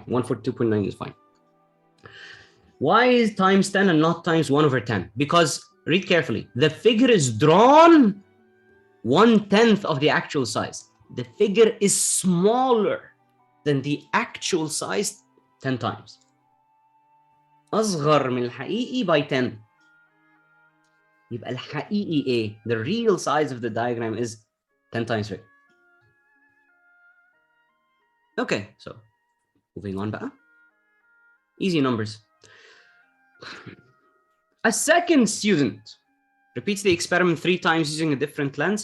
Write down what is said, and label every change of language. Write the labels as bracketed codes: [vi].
[en] 142.9 is fine. Why is times 10 and not times 1 over 10? Because, read carefully, the figure is drawn 1/10 of the actual size. The figure is smaller than the actual size 10 times. [ar] أصغر من الحقيقي [en] by 10. [ar] يبقى الحقيقي إيه? [en] The real size of the diagram is 10 times bigger. Okay, so moving on بقى. Easy numbers. A second student repeats the experiment 3 times using a different lens.